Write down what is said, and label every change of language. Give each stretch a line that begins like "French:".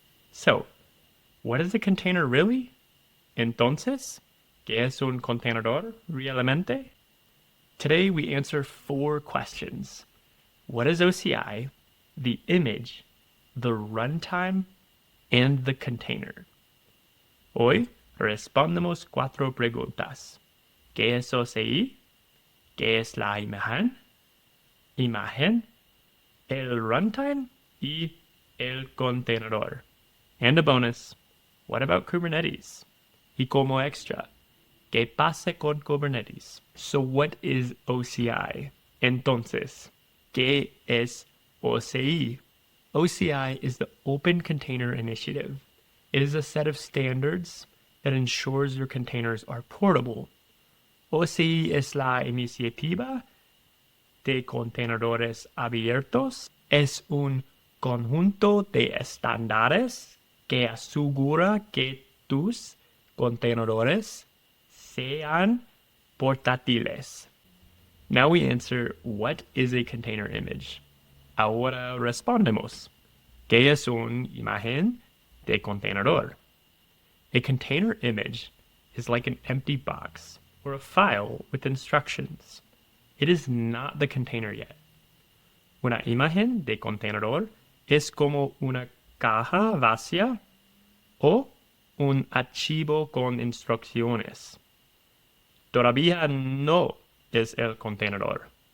English: So, what is a container really?
Spanish: Entonces, ¿qué es un contenedor realmente?
English: Today we answer 4 questions. What is OCI, the image, the runtime, and the container?
Spanish: Hoy respondemos 4 preguntas. ¿Qué es OCI? ¿Qué es la imagen? El runtime y el contenedor.
English: And a bonus, what about Kubernetes?
Spanish: Y como extra, ¿qué pasa con Kubernetes?
English: So what is OCI?
Spanish: Entonces, ¿qué es OCI?
English: OCI is the Open Container Initiative. It is a set of standards that ensures your containers are portable.
Spanish: OCI es la iniciativa de contenedores abiertos. Es un conjunto de estándares que asegura que tus contenedores sean portátiles.
English: Now we answer, what is a container image?
Spanish: Ahora respondemos, ¿qué es una imagen de contenedor?
English: A container image is like an empty box or a file with instructions. It is not the container yet.
Spanish: Una imagen de contenedor es como una caja vacía o un archivo con instrucciones. Todavía no es el contenedor.